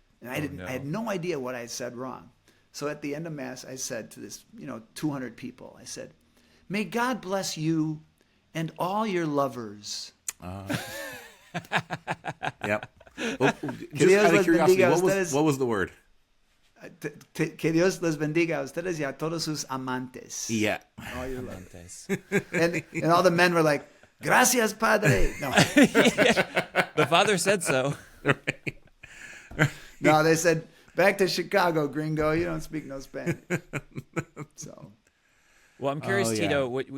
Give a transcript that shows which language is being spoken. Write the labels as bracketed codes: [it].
[en] And I had no idea what I had said wrong. So at the end of Mass, I said to this, 200 people, I said, may God bless you and all your lovers. Yep. Well, just out of curiosity, what was the word? [es] Que Dios les bendiga a ustedes y a todos sus amantes. [en] Yeah. All your amantes. and all the men were like, [es] gracias, padre. [en] No. The father said so. No, they said, back to Chicago, gringo. You don't speak no Spanish. So. Well, I'm curious, Tito.